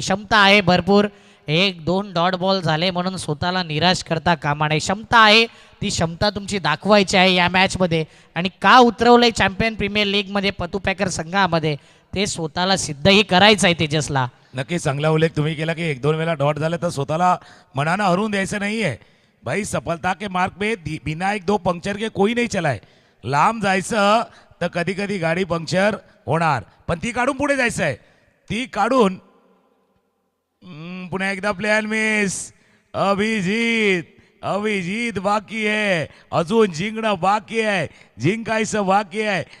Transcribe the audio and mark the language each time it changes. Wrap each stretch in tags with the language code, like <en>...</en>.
<mr>क्षमता आहे भरपूर. 1-2 डॉट बॉल झाले म्हणून स्वतःला निराश करता कामा नये. क्षमता आहे, ती क्षमता तुमची दाखवायची आहे या मॅचमध्ये. आणि का उतरवलंय चॅम्पियन प्रीमियर लीगमध्ये पतू पॅकर संघामध्ये ते स्वतःला सिद्धही करायचं आहे तेजसला. नक्की चांगला उल्लेख तुम्ही केला की 1-2 वेळा डॉट झाले तर स्वतःला मनानं हरवून द्यायचं नाहीये भाई.</mr> <hi>सफलता के मार्ग पे बिना 1-2 पंक्चर के कोई नहीं चलाय.</hi> <mr>लांब जायचं तर कधी कधी गाडी पंक्चर होणार, पण ती काढून पुढे जायचं आहे. ती काढून पुन्हा एकदा प्लेयर मिस. अभिजीत बाकी आहे, अजून जिंकणं बाकी आहे, जिंकायचं बाकी आहे.</mr>